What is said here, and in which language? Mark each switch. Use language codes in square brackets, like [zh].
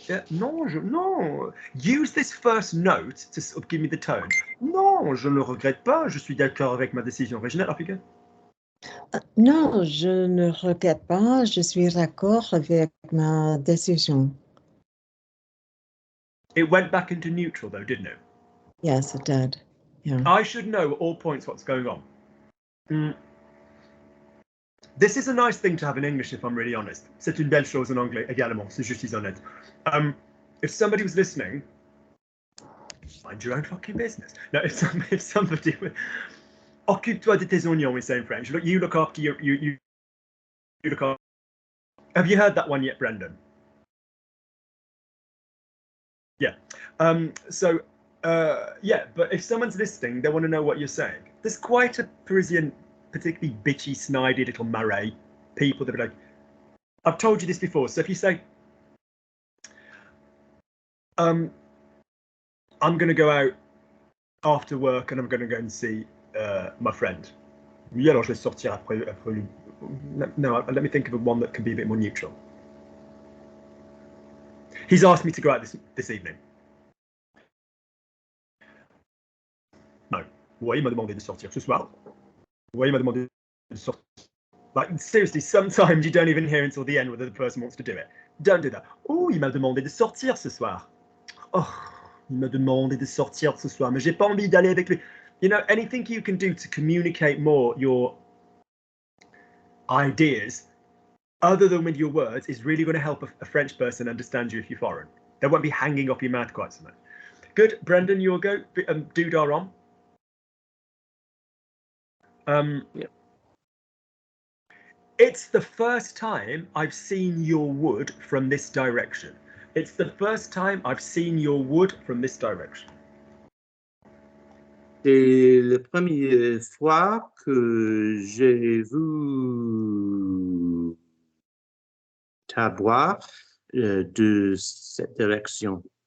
[en] Non. Use this first note to sort of give me the tone. [fr] Non, je ne regrette pas. Je suis d'accord avec ma décision originale. [en] Off you go. [fr] Non, je ne regrette pas. Je suis d'accord avec ma décision. [en] It went back into neutral though, didn't it? Yes, it did. Yeah. I should know at all points what's going on. This is a nice thing to have in English, if I'm really honest. [fr] C'est une belle chose en anglais également, si je suis honnête. [en] If somebody was listening, mind your own fucking business. No, if somebody [fr] occupe-toi de tes oignons, [en] we say in French. You look after you look after. Have you heard that one yet, Brendan? Yeah. Yeah, but if someone's listening, they want to know what you're saying. There's quite a Parisian, particularly bitchy, snidey little marais people that be like, I've told you this before. So if you say, I'm going to go out after work and I'm going to go and see my friend. [fr] Oui, alors je vais sortir après. [en] No, let me think of one that can be a bit more neutral. He's asked me to go out this evening. No. [fr] Ouais, il m'a demandé de sortir ce soir. Ouais, il m'a demandé de sortir. [en] Like, seriously, sometimes you don't even hear until the end whether the person wants to do it. Don't do that. [fr] Oh, il m'a demandé de sortir ce soir. Oh, il m'a demandé de sortir ce soir, mais j'ai pas envie d'aller avec lui. [en] You know, anything you can do to communicate more your ideas other than with your words is really going to help a French person understand you if you're foreign. They won't be hanging off your mouth quite so much. Good. Brendan, you'll go. Doodah on. Yeah. It's the first time I've seen your wood from this direction. It's the first time I've seen your wood from this direction. [fr] C'est la première fois que j'ai vu ta bois de cette direction.